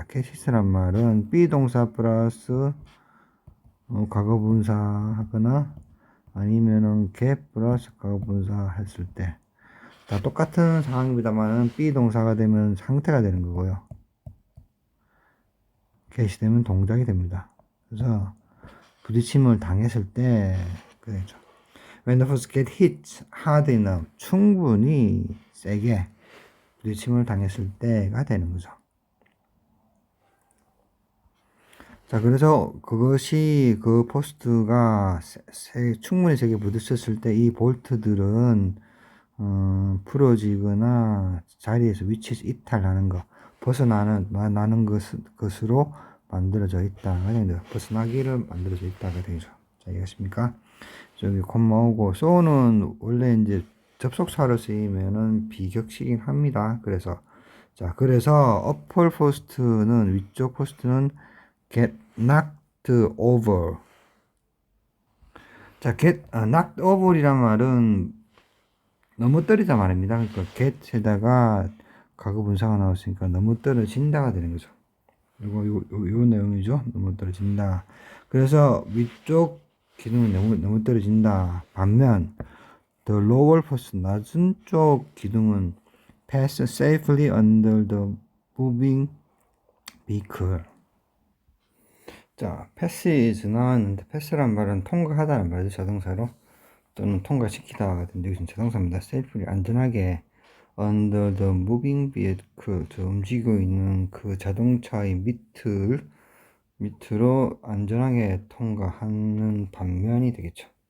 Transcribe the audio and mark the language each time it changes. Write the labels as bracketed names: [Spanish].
[Korean] get hit란 말은 비동사 플러스 과거 분사 하거나 아니면은 get 플러스 과거 분사 했을 때 다 똑같은 상황입니다만은 비동사가 되면 상태가 되는 거고요. get이 되면 동작이 됩니다. 그래서 부딪힘을 당했을 때 그렇죠. [English] When the post get hit hard enough. [Korean] 충분히 세게 부딪힘을 당했을 때가 되는 거죠. 자, 그래서 그것이 그 포스트가 충분히 색이 부딪혔을 때 이 볼트들은 풀어지거나 자리에서 위치에서 이탈하는 거, 나는 것으로 만들어져 있다. 벗어나기를 만들어져 있다가 되죠. 자, 이해하십니까? 저기 콤마 오고, 소는 원래 이제 접속사로 쓰이면은 비격식이긴 합니다. 그래서 upper post는, 위쪽 포스트는 [English] get knocked over. [Korean] 자, knocked over이란 말은 넘어뜨리다 말입니다. 그러니까 get에다가 과거 분사가 나왔으니까 넘어뜨려진다가 되는 거죠. 요 내용이죠. 넘어뜨려진다. 그래서 위쪽 기둥은 넘어뜨려진다. 반면 [English] the lower post, [Korean] 낮은 쪽 기둥은 [English] pass safely under the moving vehicle. [Korean] 자, 패스 나왔는데, 패스란 말은 통과하다는 말이죠. 자동사로. 또는 통과시키다 같은 여기서 자동사입니다. safely, 안전하게 under the moving vehicle, 움직이고 있는 그 자동차의 밑으로 안전하게 통과하는 반면이 되겠죠.